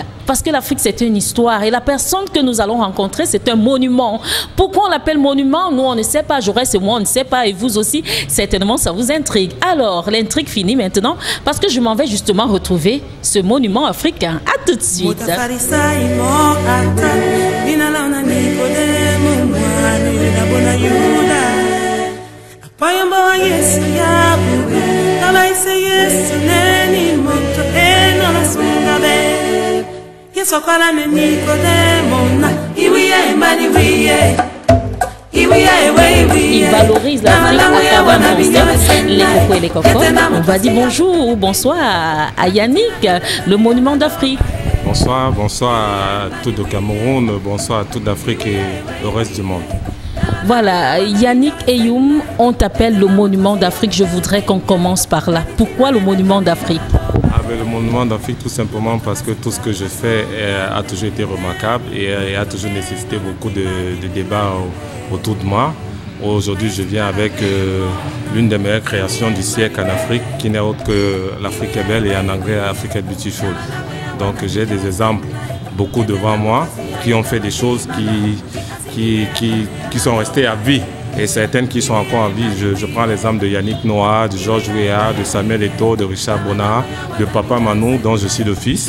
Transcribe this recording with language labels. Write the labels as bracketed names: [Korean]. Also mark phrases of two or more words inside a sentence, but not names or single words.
[French] Parce que l'Afrique c'est une histoire et la personne que nous allons rencontrer c'est un monument. Pourquoi on l'appelle monument? Nous on ne sait pas, Jaurès et moi on ne sait pas et vous aussi certainement ça vous intrigue. Alors l'intrigue finit maintenant parce que je m'en vais justement retrouver ce monument africain. À tout de suite. [Duala] Payamba Yesu yabu, kala ise Yesu neni moto eno la sungabe. Yesu kala me Nicodemo na iwiye mbani wiye. [French] Il valorise l'Afrique à travers mon style, les cocos et les cocottes. On va dire bonjour ou bonsoir à Yannick, le monument d'Afrique. Bonsoir, bonsoir à tout le Cameroun, bonsoir à toute l'Afrique et le reste du monde. Voilà, Yannick Eyoum, on t'appelle le monument d'Afrique. Je voudrais qu'on commence par là. Pourquoi le monument d'Afrique? Le monument d'Afrique, tout simplement parce que tout ce que je fais a toujours été remarquable et a toujours nécessité beaucoup de débats autour de moi. Aujourd'hui, je viens avec l'une des meilleures créations du siècle en Afrique, qui n'est autre que l'Afrique est belle et en anglais [English] Africa is beautiful. [French] Donc j'ai des exemples, beaucoup devant moi, qui ont fait des choses qui sont restées à vie. Et certaines qui sont encore en vie. Je prends l'exemple de Yannick Noah, de Georges Weah, de Samuel Eto'o, de Richard Bonnard, de Papa Manou, dont je suis le fils.